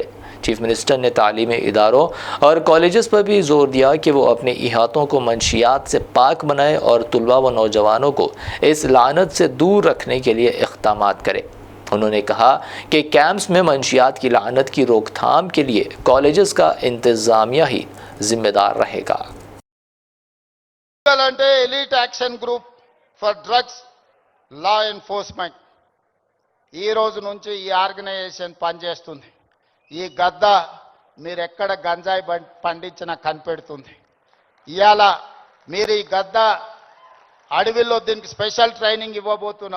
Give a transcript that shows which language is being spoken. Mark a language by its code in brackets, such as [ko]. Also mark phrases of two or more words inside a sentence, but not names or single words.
[ur] چیف منسٹر نے تعلیمی اداروں اور کالجز پر بھی زور دیا کہ وہ اپنے احاطوں کو منشیات سے پاک بنائے اور طلباء و نوجوانوں کو اس لعنت سے دور رکھنے کے لیے اقدامات کرے۔ انہوں نے کہا کہ کیمپس میں منشیات کی لعنت کی روک تھام کے لیے کالجز کا انتظامیہ ہی ذمہ دار رہے گا۔ [te] అంటే ఎలీట్ యాక్షన్ గ్రూప్ ఫర్ డ్రగ్స్ లా ఎన్ఫోర్స్మెంట్ ఈ రోజు నుంచి ఈ ఆర్గనైజేషన్ పనిచేస్తుంది। ఈ గద్ద మీరు ఎక్కడ గంజాయి పండించినా కనిపెడుతుంది. ఇవాళ మీరు ఈ గద్ద అడవిలో దీనికి [en] special training [te] ఇవ్వబోతున్నాం.